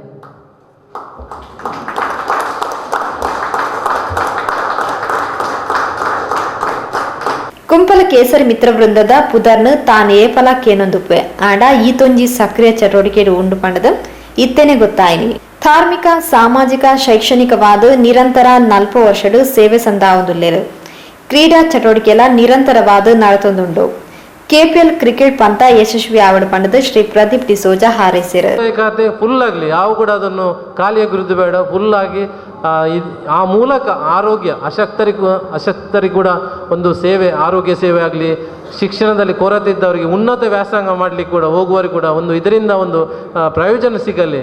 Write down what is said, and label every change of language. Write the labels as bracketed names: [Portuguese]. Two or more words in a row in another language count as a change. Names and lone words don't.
[Tulu] ಕುಂಪಲ ಕೇಸರಿ ಮಿತ್ರವೃಂದದ ಪುದರ್ನ ತಾನೇ ಫಲ ಕೇನೊಂದುಪ್ಪೆ ಆಂಡ ಈತೊಂಜಿ ಸಕ್ರಿಯ ಚಟುವಟಿಕೆ ಉಂಡು ಪಂಡದ ಇತ್ತೇನೆ ಗೊತ್ತಾಯಿನಿ. ಧಾರ್ಮಿಕ ಸಾಮಾಜಿಕ ಶೈಕ್ಷಣಿಕವಾದ ನಿರಂತರ 40 ವರ್ಷಡು ಸೇವೆ ಸಂದಾವೊಂದುಲ್ಲೇರು. ಕ್ರೀಡಾ ಚಟುವಟಿಕೆಲ ನಿರಂತರವಾದ ನಡತೊಂದುಂಡು. KPL ಕ್ರಿಕೆಟ್ ಪಂತ ಯಶಸ್ವಿ ಆವಡ ಪಂಡದ ಶ್ರೀ ಪ್ರದೀಪ್ ಡಿಸೋಜಾ ಹಾರೈಸಿರು. [Kannada] ಖಾತೆ ಫುಲ್ ಆಗಲಿ, ಯಾವ ಕೂಡ ಅದನ್ನು ಖಾಲಿಯಾಗಿ ಇರುವುದು ಬೇಡ, ಫುಲ್ ಆಗಿ ಆ ಮೂಲಕ ಆರೋಗ್ಯ ಅಶಕ್ತರಿಗೂ ಕೂಡ ಒಂದು ಸೇವೆ, ಆರೋಗ್ಯ ಸೇವೆ ಆಗಲಿ, ಶಿಕ್ಷಣದಲ್ಲಿ ಕೊರತೆ ಇದ್ದವರಿಗೆ ಉನ್ನತ ವ್ಯಾಸಂಗ ಮಾಡಲಿಕ್ಕೆ ಕೂಡ ಹೋಗುವವರಿಗೆ ಕೂಡ ಒಂದು ಇದರಿಂದ ಒಂದು ಪ್ರಯೋಜನ ಸಿಗಲಿ.